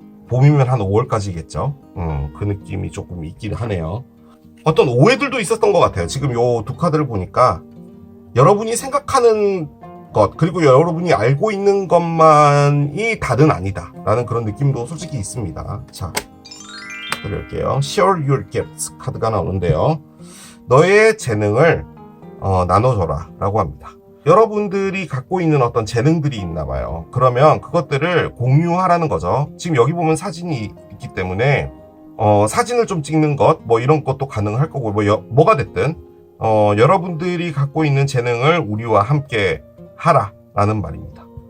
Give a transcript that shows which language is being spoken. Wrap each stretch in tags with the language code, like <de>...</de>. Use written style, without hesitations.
<ko>봄이면 한 5월까지겠죠. 그 느낌이 조금 있긴 하네요. 어떤 오해들도 있었던 것 같아요. 지금 요 두 카드를 보니까 여러분이 생각하는 것, 그리고 여러분이 알고 있는 것만이 다는 아니다 라는 그런 느낌도 솔직히 있습니다. 자, 드릴게요.</ko> <en>Share your gifts</en> <ko>카드가 나오는데요. 너의 재능을 나눠줘라 라고 합니다. 여러분들이 갖고 있는 어떤 재능들이 있나 봐요. 그러면 그것들을 공유하라는 거죠. 지금 여기 보면 사진이 있기 때문에 사진을 좀 찍는 것, 뭐 이런 것도 가능할 거고, 뭐가 됐든 여러분들이 갖고 있는 재능을 우리와 함께 하라라는 말입니다.</ko>